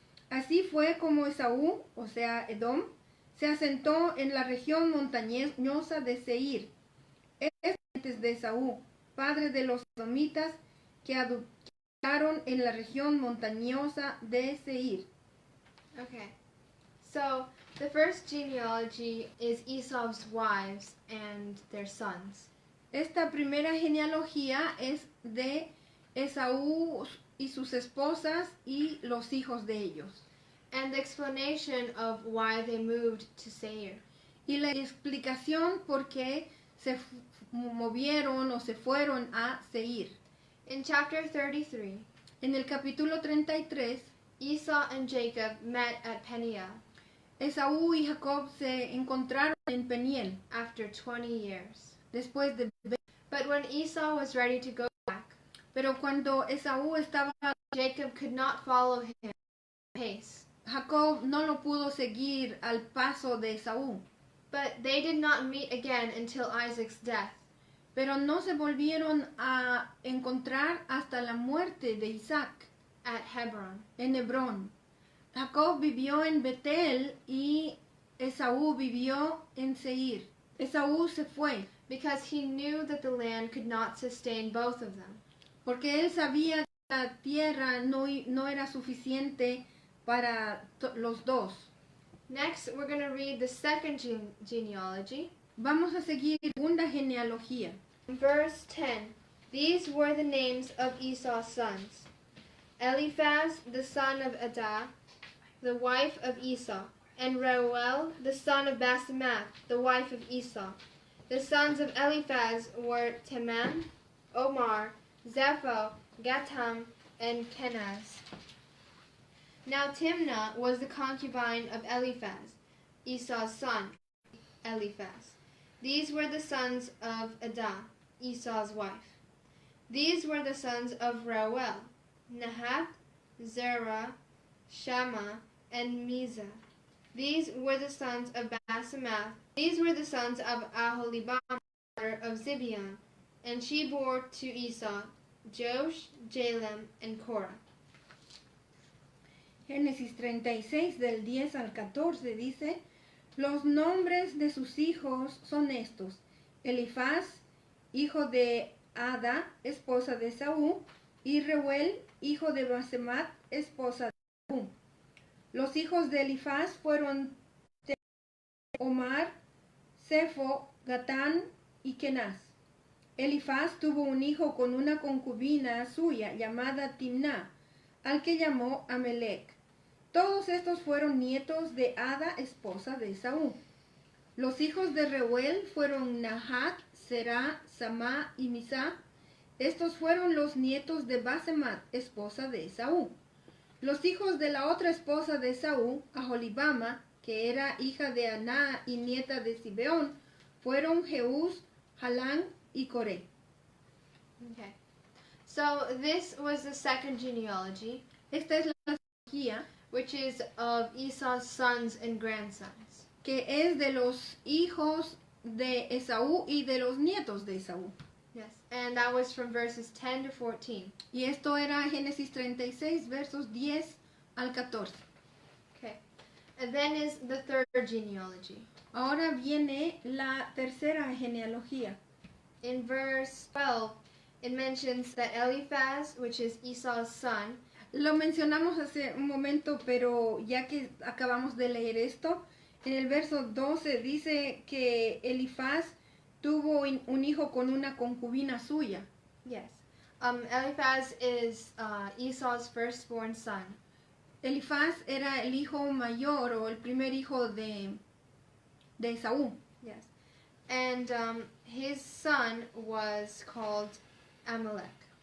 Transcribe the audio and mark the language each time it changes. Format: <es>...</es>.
<es>Así fue como Esaú, o sea, Edom, se asentó en la región montañosa de Seir. Es de Esaú, padre de los edomitas, que habitaron en la región montañosa de Seir.</es> <en>Okay, so the first genealogy is Esau's wives and their sons.</en> <es>Esta primera genealogía es de Esaú y sus esposas y los hijos de ellos.</es> <en>And the explanation of why they moved to Seir.</en> <es>Y la explicación por qué se movieron o se fueron a Seir.</es> <en>In chapter 33,</en> <es>en el capítulo 33,</es> <en>Esau and Jacob met at Peniel.</en> <es>Esaú y Jacob se encontraron en Peniel</es> <en>after 20 years.</en> <es>Después de</es> <en>But when Esau was ready to go back,</en> <es>pero cuando Esaú estaba,</es> <en>Jacob could not follow him pace.</en> <es>Jacob no lo pudo seguir al paso de Esaú.</es> <en>But they did not meet again until Isaac's death.</en> <es>Pero no se volvieron a encontrar hasta la muerte de Isaac.</es> <en>At Hebron.</en> <es>En Hebrón. Jacob vivió en Betel y Esaú vivió en Seir. Esaú se fue.</es> <en>Because he knew that the land could not sustain both of them.</en> <es>Porque él sabía que la tierra no era suficiente para los dos.</es> <en>Next, we're going to read the second genealogy.</en> <es>Vamos a seguir la segunda genealogía.</es> <en>Verse 10. These were the names of Esau's sons. Eliphaz, the son of Adah, the wife of Esau, and Reuel, the son of Basemath, the wife of Esau. The sons of Eliphaz were Teman, Omar, Zepho, Gatam, and Kenaz. Now Timnah was the concubine of Eliphaz, Esau's son, Eliphaz. These were the sons of Adah, Esau's wife. These were the sons of Reuel, Nahath, Zerah, Shammah, and Mizah. These were the sons of Basemath. These were the sons of Aholibama, daughter of Zibeon, and she bore to Esau Joash, Jalem, and Korah.</en> <es>Génesis 36 del 10 al 14 dice: los nombres de sus hijos son estos: Elifaz, hijo de Ada, esposa de Esaú, y Reuel, hijo de Basemat, esposa de Esaú. Los hijos de Elifaz fueron Omar, Zefo, Gatán y Kenaz. Elifaz tuvo un hijo con una concubina suya llamada Timná, al que llamó Amelec. Todos estos fueron nietos de Ada, esposa de Esaú. Los hijos de Reuel fueron Nahat, Será, Samá y Misá. Estos fueron los nietos de Basemat, esposa de Esaú. Los hijos de la otra esposa de Esaú, Aholibama, que era hija de Aná y nieta de Sibeón, fueron Jeús, Jalán y Coré.</es> <en>Okay. So this was the second genealogy,</en> <es>Esta es la genealogía</es> <en>which is of Esau's sons and grandsons.</en> <es>que es de los hijos de Esaú y de los nietos de Esaú.</es> <en>Yes, and that was from verses 10 to 14.</en> <es>Y esto era Génesis 36, versos 10 al 14.</es> <en>Okay. And then is the third genealogy.</en> <es>Ahora viene la tercera genealogía.</es> <en>In verse 12, it mentions that Eliphaz, which is Esau's son,</en> <es>Lo mencionamos hace un momento, pero ya que acabamos de leer esto, en el verso 12 dice que Elifaz tuvo un hijo con una concubina suya.</es> <en>yes, Eliphaz is Esau's firstborn son.</en> <es>Elifaz era el hijo mayor o el primer hijo de Esaú.</es> <en>Yes, and his son was called Amalek.</en>